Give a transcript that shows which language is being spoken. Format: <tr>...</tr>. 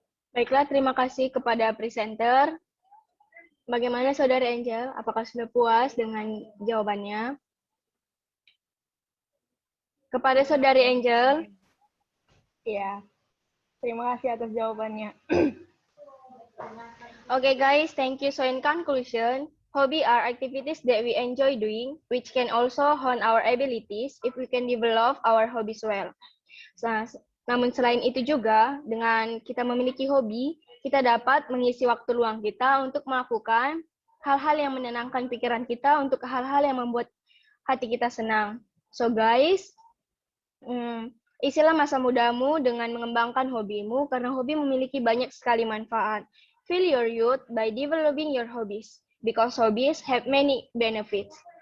<id>Baiklah, terima kasih kepada presenter. Bagaimana Saudara Angel? Apakah sudah puas dengan jawabannya? Kepada Saudari Angel. Ya, terima kasih atas jawabannya.</id> <en>Okay guys, thank you. So in conclusion, hobby are activities that we enjoy doing, which can also hone our abilities if we can develop our hobbies well.</en> <id>Namun selain itu juga, dengan kita memiliki hobi, kita dapat mengisi waktu luang kita untuk melakukan hal-hal yang menenangkan pikiran kita, untuk hal-hal yang membuat hati kita senang. So guys, isilah masa mudamu dengan mengembangkan hobimu, karena hobi memiliki banyak sekali manfaat.</id> <en>Feel your youth by developing your hobbies, because hobbies have many benefits.</en>